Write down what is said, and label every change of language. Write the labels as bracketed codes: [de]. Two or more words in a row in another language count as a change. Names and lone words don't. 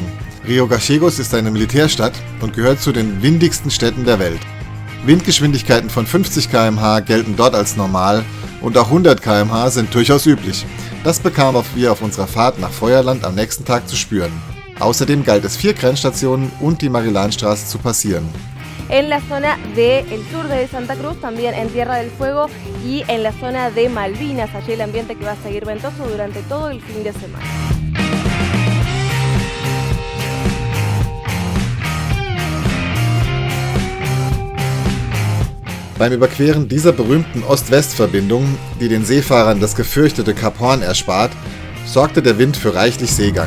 [de] Rio Gallegos ist eine Militärstadt und gehört zu den windigsten Städten der Welt. Windgeschwindigkeiten von 50 km/h gelten dort als normal und auch 100 km/h sind durchaus üblich. Das bekamen wir auf unserer Fahrt nach Feuerland am nächsten Tag zu spüren. Außerdem galt es 4 Grenzstationen und die Magellanstraße zu passieren. [es] En la zona del sur de Santa Cruz, también en Tierra del Fuego y en la zona de Malvinas. Allí el ambiente que va a seguir ventoso durante todo el fin de semana. [de] Beim Überqueren dieser berühmten Ost-West-Verbindung, die den Seefahrern das gefürchtete Kap Horn erspart, sorgte der Wind für reichlich Seegang.